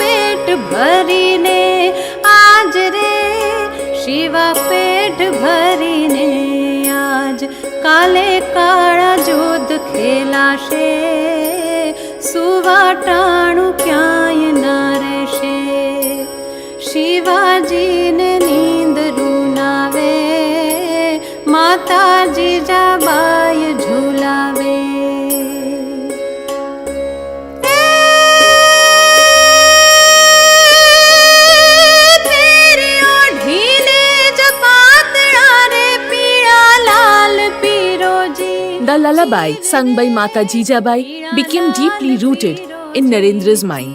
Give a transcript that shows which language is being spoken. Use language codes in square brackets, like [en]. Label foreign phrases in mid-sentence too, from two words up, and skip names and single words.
[gu] ભરી ને આજ રે શિવા પેટ ભરી કાલે કાળા યુદ્ધ ખેલાશે સુવાટાણું ક્યાંય ના રહેશે શિવાજીને નીંદ રૂનાવે માતા જીજાબાઈ ઝુલાવે [en] The lullaby sung by Mata Jijabai became deeply rooted in Narendra's mind.